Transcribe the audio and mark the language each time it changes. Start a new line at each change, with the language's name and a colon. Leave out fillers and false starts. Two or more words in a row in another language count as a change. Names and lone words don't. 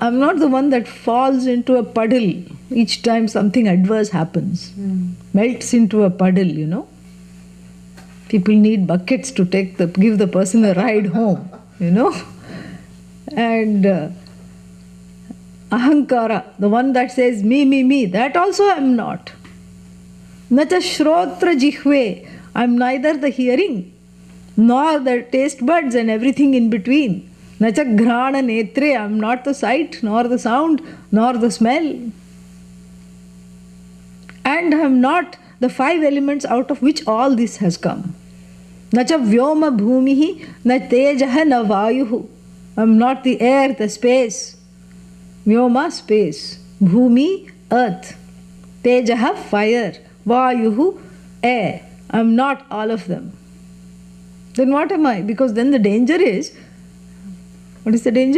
English: I'm not the one that falls into a puddle each time something adverse happens. Melts into a puddle, People need buckets to give the person a ride home, you know. And ahankara, the one that says me, that also I am not.
Sanskrit: Nacha shrotra jihve,
English: I am neither the hearing nor the taste buds and everything in between.
Sanskrit: Nacha ghrana netre,
English: I am not the sight nor the sound nor the smell. And I am not the 5 elements out of which all this has come.
Sanskrit: Nacha vyoma bhumihi, na tejaha na vayuhu.
English: I am not the air, the space. Vyoma, space. Bhumi, earth. Tejaha, fire. Vayuhu, air. I am not all of them. Then what am I? Because then the danger is, what is the danger?